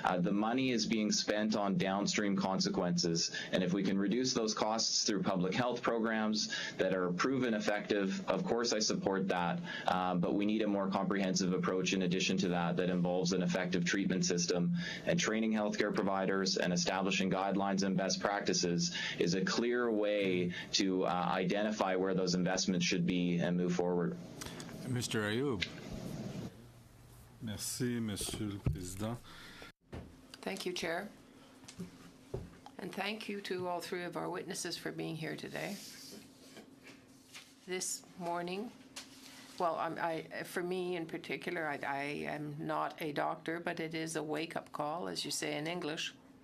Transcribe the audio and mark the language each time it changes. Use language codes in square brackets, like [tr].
[en] The money is being spent on downstream consequences, and if we can reduce those costs through public health programs that are proven effective, of course I support that, but we need a more comprehensive approach in addition to that involves an effective treatment system, and training healthcare providers and establishing guidelines and best practices is a clear way to identify where those investments should be and move forward. Mr. Ayoub. [fr] Merci, Monsieur le Président. [en] Thank you, Chair. And thank you to all three of our witnesses for being here today. This morning, well, for me in particular, I am not a doctor, but it is a wake-up call, as you say in English.